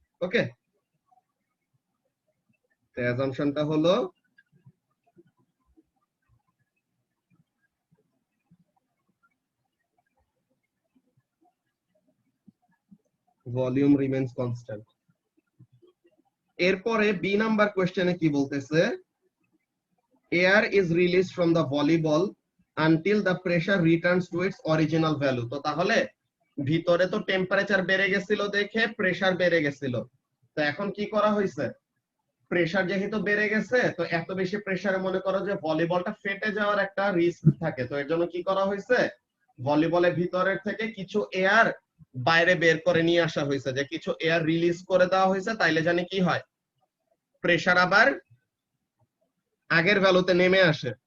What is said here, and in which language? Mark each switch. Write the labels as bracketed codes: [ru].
[bn] ওকে, তো অ্যাজাম্পশনটা হলো volume remains constant. এরপরে বি নাম্বার কোশ্চেনে কি বলতেছে, [en] air is released from the volleyball until the pressure returns to its original value। [bn] তো তাহলে ভিতরে তো টেম্পারেচার বেড়ে গেছিল দেখে প্রেসার বেড়ে গেছিল, তো এখন কি করা হয়েছে, প্রেসার যেহেতু বেড়ে গেছে, তো এত বেশি প্রেসারে মনে করো যে ভলিবলটা ফেটে যাওয়ার একটা রিস্ক থাকে, তো এর জন্য কি করা হয়েছে, ভলিবলের ভিতরের থেকে কিছু এয়ার বাইরে বের করে নিয়ে আসা হয়েছে, যে কিছু এয়ার রিলিজ করে দেওয়া হয়েছে, তাইলে জানি কি হয়, প্রেসার আবার আগের ভ্যালুতে নেমে আসে।